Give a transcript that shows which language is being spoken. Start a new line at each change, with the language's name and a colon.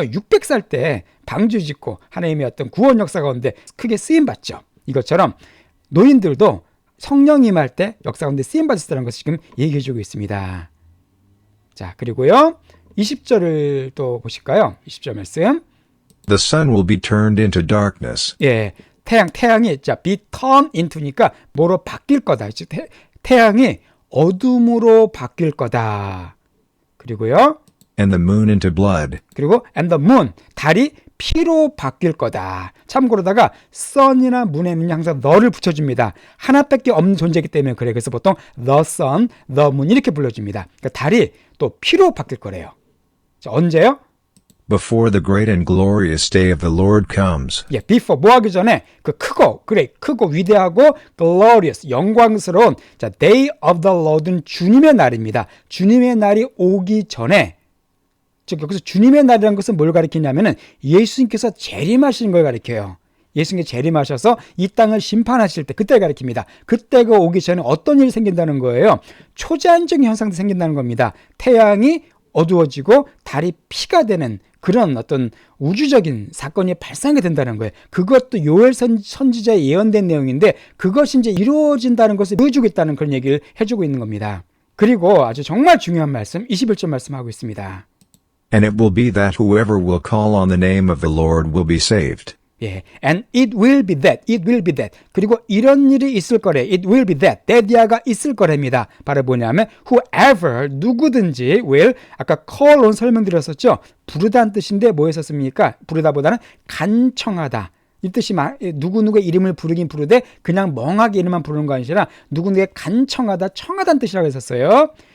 Korean: 600살 때 방주 짓고 하나님의 어떤 구원 역사 가운데 크게 쓰임 받죠. 이것처럼 노인들도 성령 임할 때 역사 가운데 쓰임 받았다는 것을 지금 얘기해 주고 있습니다. 자, 그리고요 20절을 또 보실까요? 20절 말씀.
English: The sun will be turned into darkness,
Korean: 예, 태양이 자 be turned into니까 뭐로 바뀔 거다. 태양이 어둠으로 바뀔 거다. 그리고요.
English: and the moon into blood,
Korean: 그리고
English: and the moon,
Korean: 달이 피로 바뀔 거다. 참고로다가 sun이나 moon에는 항상 너를 붙여줍니다. 하나밖에 없는 존재이기 때문에 그래. 그래서 보통 the sun, the moon 이렇게 불러줍니다. 그러니까 달이 또 피로 바뀔 거래요. 자, 언제요?
English: before the great and glorious day of the Lord comes.
Korean: 예, before 뭐 하기 전에 그 크고 위대하고 glorious 영광스러운 자
English: day of the Lord
Korean: 는 주님의 날입니다. 주님의 날이 오기 전에, 즉 여기서 주님의 날이라는 것은 뭘 가리키냐면은 예수님께서 재림하시는 걸 가리켜요. 예수님께서 재림하셔서 이 땅을 심판하실 때 그때를 가리킵니다. 그때가 오기 전에 어떤 일이 생긴다는 거예요? 초자연적인 현상도 생긴다는 겁니다. 태양이 어두워지고 달이 피가 되는 그런 어떤 우주적인 사건이 발생하게 된다는 거예요. 그것도 요엘 선지자의 예언된 내용인데 그것이 이제 이루어진다는 것을 보여주고 있다는 그런 얘기를 해주고 있는 겁니다. 그리고 아주 정말 중요한 말씀 21절 말씀하고 있습니다.
English: And it will be that whoever will call on the name of the Lord will be saved. 예, and it will be that.
Korean: 그리고 이런 일이 있을 거래.
English: It will be that.
Korean: that이야가 있을 거랍니다. 바로 뭐냐면 whoever, 누구든지 will, 아까 call on 설명드렸었죠. 부르다는 뜻인데 뭐 했었습니까? 부르다보다는 간청하다. 이 뜻이 누구누구의 이름을 부르긴 부르되 그냥 멍하게 이름만 부르는 거 아니라 누구누구의 간청하다, 청하다는 뜻이라고 했었어요.